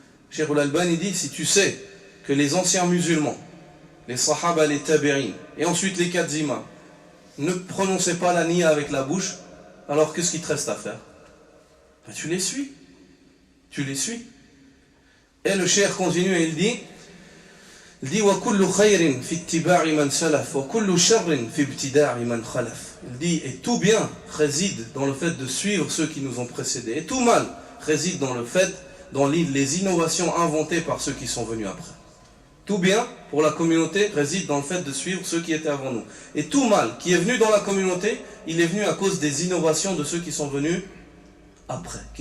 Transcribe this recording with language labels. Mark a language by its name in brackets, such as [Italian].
[French] Cheikh al-Albani dit, si tu sais que les anciens musulmans, les sahaba, les tabi'in, et ensuite les 4 imams, ne prononçaient pas la niya avec la bouche, alors qu'est-ce qu'il te reste à faire? Ben, tu les suis. Et le cheikh continue et il dit [Arabic] وَكُلُّ خَيْرٍ فِي اتِّبَاعِ مَنْ سَلَفَ وَكُلُّ شَرٍ فِي ابْتِدَاعِ مَنْ خَلَفَ. [French] Il dit, et tout bien réside dans le fait de suivre ceux qui nous ont précédés, et tout mal réside dans les innovations inventées par ceux qui sont venus après. Tout bien pour la communauté réside dans le fait de suivre ceux qui étaient avant nous. Et tout mal qui est venu dans la communauté, il est venu à cause des innovations de ceux qui sont venus après.